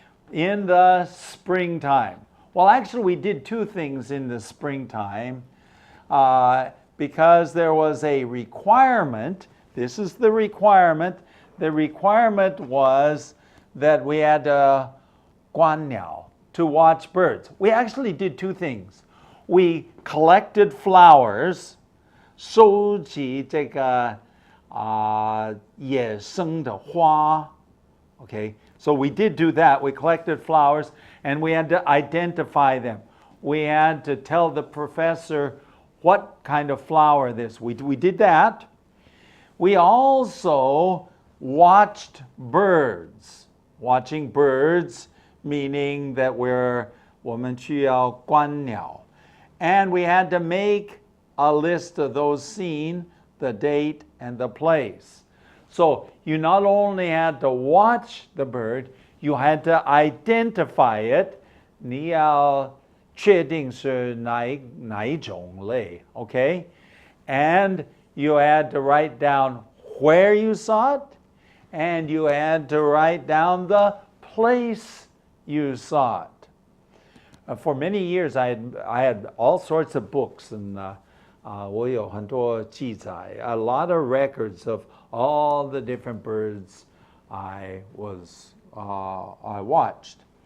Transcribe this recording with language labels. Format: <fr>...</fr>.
<en>In the springtime. Well, actually, we did two things in the springtime because there was a requirement. This is the requirement. The requirement was that we had 观鸟, to watch birds. We actually did two things. We collected flowers,</en> <zh>收集这个野生的花.</zh> <en>Okay, so we did do that. We collected flowers and we had to identify them. We had to tell the professor what kind of flower this. We did that. We also watched birds. Watching birds meaning that</en> <zh>我们需要观鸟.</zh> <en>And we had to make a list of those seen, the date, and the place. So you not only had to watch the bird, you had to identify it.</en> <zh>你要确定是哪一种类, okay?</zh> <en>And you had to write down where you saw it, and you had to write down the place you saw it. For many years, I had all sorts of books, and</en> <zh>我有很多记载,</zh> <en>a lot of records of all the different birds I watched.</en>